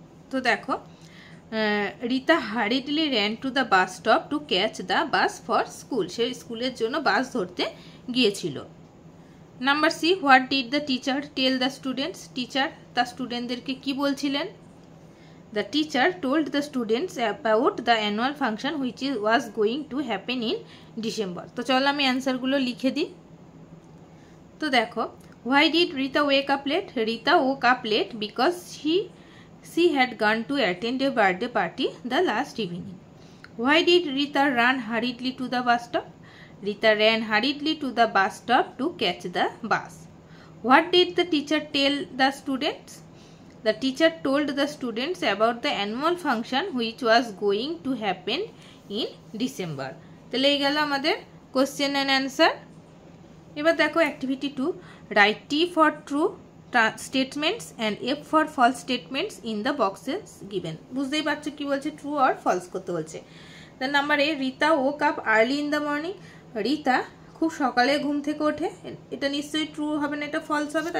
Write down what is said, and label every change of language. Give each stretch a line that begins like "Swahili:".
English: তো দেখো Rita hurriedly ran to the bus stop to catch the bus for school,
Bangla: সে স্কুলের জন্য বাস ধরতে গিয়েছিল।
English: number C, what did the teacher tell the students,
Bangla: teacher তার স্টুডেন্টদেরকে কি বলছিলেন?
English: The teacher told the students about the annual function which was going to happen in December.
Bangla: তো চলো আমি অ্যান্সারগুলো লিখে দিই। তো দেখো,
English: why did Rita wake up late? Rita woke up late because she had gone to attend a birthday party the last evening. Why did Rita run hurriedly to the bus stop? Rita ran hurriedly to the bus stop to catch the bus. What did the teacher tell the students? The teacher told the students about the annual function which was going to happen in December.
Bangla: তাহলে এই গেল আমাদের question and answer. এবার দেখো
English: Activity 2, write T for true statements and F for false statements in the boxes given.
Bangla: বুঝতেই পারছো কি বলছে, ট্রু আর ফলস করতে বলছে। তার number A,
English: Rita woke up early in the morning,
Bangla: Rita খুব সকালে ঘুম থেকে ওঠে, এটা নিশ্চয়ই ট্রু হবে না, এটা ফলস হবে।